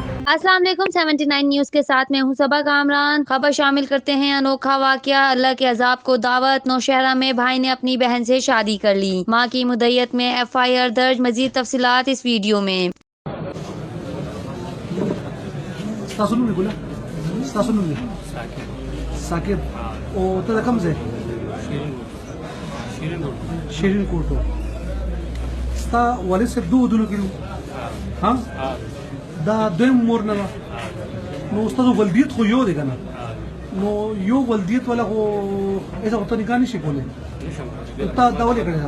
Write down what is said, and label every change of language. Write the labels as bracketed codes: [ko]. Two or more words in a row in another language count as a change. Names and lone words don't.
[ur] السلام علیکم 79 न्यूज کے ساتھ میں ہوں صبا کامران۔ خبر شامل کرتے ہیں انوکھا واقعہ، اللہ کے عذاب کو دعوت। نوشہرہ میں بھائی نے اپنی بہن سے شادی کر لی، ماں کی مدت میں FIR درج. مزید تفصیلات اس वीडियो میں। [ps] साकिब o ته د کوم ځای شیرین کوټو ستا والد صاحب دوه ودونو کړي ها دا دویم مور نه نو استاد ولدیت خو یو دی کنه نو یو ولدیت ولا خو ایسا وته نکاح نشي کولای تا دا ولې کړی